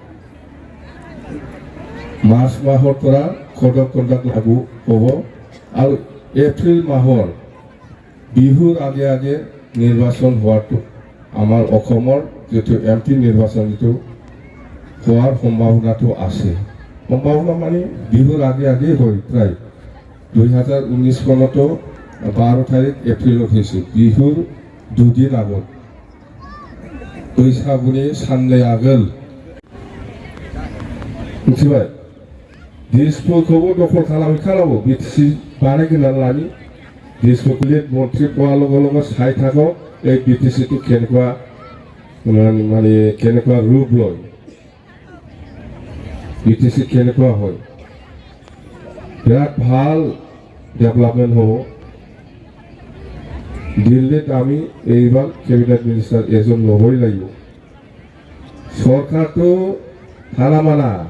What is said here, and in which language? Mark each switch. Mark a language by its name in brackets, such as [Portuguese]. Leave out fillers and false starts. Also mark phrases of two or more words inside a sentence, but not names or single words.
[Assamese] মাৰ্চ মাহৰ পৰা [English] code of conduct [Assamese] লাগু হ'ব আৰু এপ্ৰিল মাহৰ বিহুৰ আগে আগে নিৰ্বাচন হোৱাটো আমাৰ অসমৰ যেটো এমপি নিৰ্বাচন যেটো হোৱাৰ সম্ভাৱনাটো আছে সম্ভাৱনা মানে বিহুৰ আগে আগে হয় প্ৰায় 2019 চনতো 12 তাৰিখ এপ্ৰিলত হৈছে বিহুৰ দুদিন আগত [Bodo] बैसागुनि साननै आगोल मिथिबाय दिसपुरखौबो दखल खालामो बिटिसि बानायग्रोनानै लानि दिसपुरनि मन्थ्रि [Assamese] पोৱাৰ লগে লগে চাই থাকক এই বিটিচিটো কেনেকুৱা মানে কেনেকুৱা ৰূপ লয় বিটিচি কেনেকুৱা হয় বিৰাট ভাল ডেভেলপমেণ্ট হ'ব দিল্লীত আমি এইবাৰ [English] cabinet minister [Assamese] এজন ল'বই লাগিব চৰকাৰটো ঠানামানা